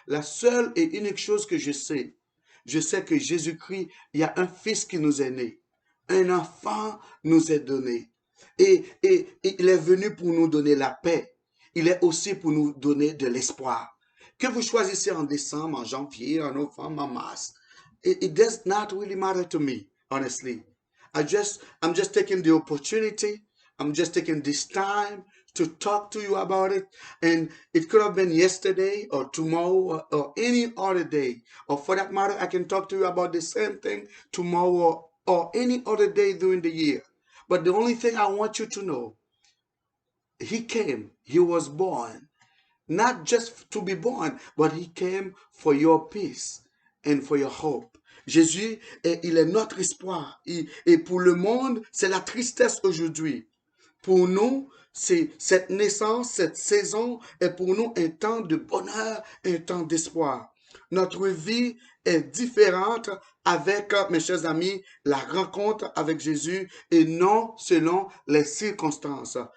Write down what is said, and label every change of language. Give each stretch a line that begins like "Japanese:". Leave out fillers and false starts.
French: La seule et unique chose que je sais que Jésus-Christ, il y a un fils qui nous est né, un enfant nous est donné, et il est venu pour nous donner la paix. Il est aussi pour nous donner de l'espoir. Que vous choisissez en décembre, en janvier, en novembre, en mars,
English: it does not really matter to me, honestly. I'm just taking the opportunity. I'm just taking this time to talk to you about it. And it could have been yesterday or tomorrow or any other day. Or for that matter, I can talk to you about the same thing tomorrow or any other day during the year. But the only thing I want you to know, he came, he was born, not just to be born, but he came for your peace and for your hope.
French: Jésus, il est notre espoir. Et pour le monde, c'est la tristesse aujourd'hui. Pour nous, c'est cette naissance, cette saison est pour nous un temps de bonheur, un temps d'espoir. Notre vie est différente avec, mes chers amis, la rencontre avec Jésus et non selon les circonstances.